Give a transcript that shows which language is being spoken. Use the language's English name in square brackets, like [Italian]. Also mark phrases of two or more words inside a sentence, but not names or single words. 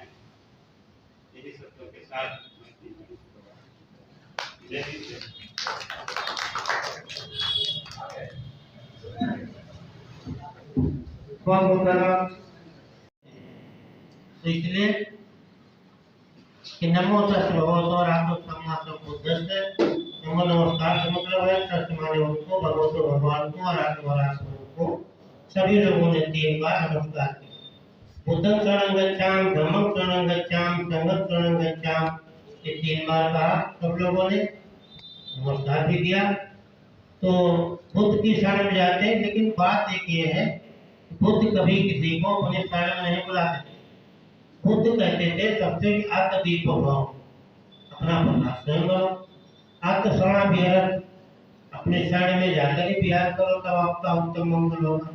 [Hindi] यही शब्दों के साथ बहुत बहुत धन्यवाद। इसलिए कि [Pali] नमो तस् भगवतो रामो सम्मा संबुद्धस्से, [Hindi] नमो नमस्कार का मतलब है सत्यमाने उनको, भगवतो भगवान को और आत्मरात्मा को सभी लोगों ने 3 बार नमस्कार किया। [Pali] बुद्धं शरणं गच्छामि, धम्मं शरणं गच्छामि, संघं शरणं गच्छामि, [Hindi] ये 3 बार कहा सब लोगों ने, नमस्कार भी किया। तो बुद्ध की शरण में जाते हैं, लेकिन बात एक ये है, बुद्ध कभी किसी को अपने शरण में नहीं बुलाते थे। बुद्ध कहते थे सबसे [Pali] आत्मदीपो भाव, [Hindi] अपना प्रकाश स्वयं करो, [Pali] आत्मशरणा विहरत, [Hindi] अपने शरण में जाकर ही विहार करो, तब आपका उत्तम मंगल होगा।